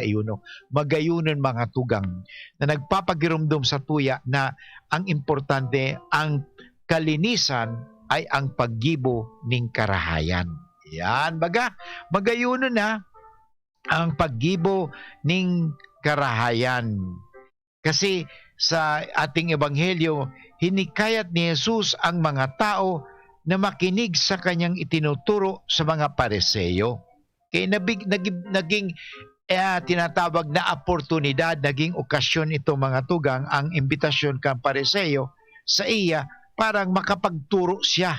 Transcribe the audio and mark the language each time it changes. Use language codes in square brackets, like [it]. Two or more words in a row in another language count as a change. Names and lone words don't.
[bik] Magayunon mga tugang na nagpapagirumdum sa tuya na ang importante, ang kalinisan ay ang paggibo ning karahayan. Yan, baga, magayunon na ang paggibo ning karahayan. [tl] Kasi sa ating Ebanghelyo, hinikayat ni Jesus ang mga tao na makinig sa kanyang itinuturo sa mga Pariseo. Kaya naging tinatawag na oportunidad, naging okasyon ito mga tugang, [bik] ang imbitasyon kang Pariseo sa iya, [tl] parang makapagturo siya.